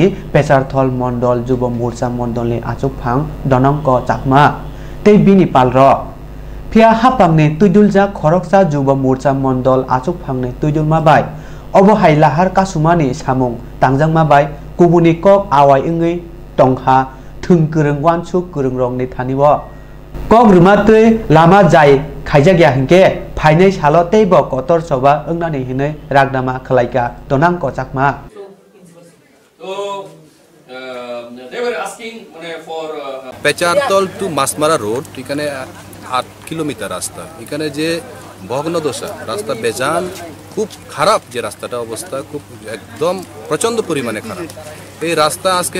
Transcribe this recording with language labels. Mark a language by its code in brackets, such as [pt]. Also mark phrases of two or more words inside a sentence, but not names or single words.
[trp] पेसारथल मण्डल जुब मोर्चा मण्डलनि आचुकफां दनंक चाकमा तै बिनि पालर फिया हाफांनि तैदुलजा खरकसा जुब मोर्चा मण्डल आचुकफांनि तैदुलमा बाय अबहाय लाहार कासुमानि सामुं तांजांमा बाय कुबुनि कक आवाय इंगै टंखा थुंगोरों वानसुक गोरों रंनि थानिव कक रुमातै लामा जाय खायजाग्या हिंके फाइनै सालो तैब कतर सबा ओंनानि हिनै रागदामा खलायका दनांक चाकमा [bn] পেচারতল টু মাসমারা রোড এখানে 8 কিলোমিটার রাস্তা এখানে যে ভগ্নদশা রাস্তা বেজান খুব খারাপ যে রাস্তাটা অবস্থা খুব একদম প্রচন্ড পরিমাণে খারাপ এই রাস্তা আজকে